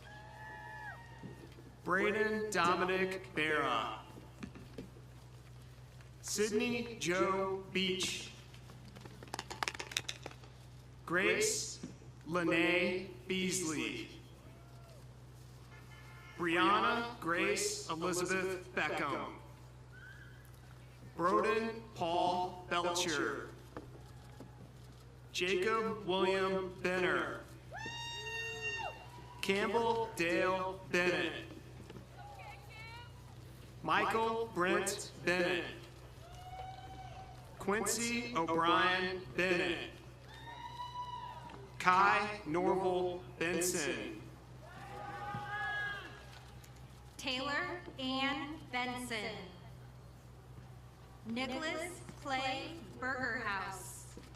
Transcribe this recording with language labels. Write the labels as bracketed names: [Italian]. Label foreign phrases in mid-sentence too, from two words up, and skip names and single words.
[English] Braden Dominic Barra. Sydney Joe Beach. Grace Lene Beasley. Brianna Grace Elizabeth Beckham. Broden Paul Belcher. Jacob William Benner. Campbell Dale Bennett. Michael Brent Bennett. Quincy O'Brien Bennett. Kai Norval Benson. Taylor Ann Benson. Nicholas Clay Bergerhouse.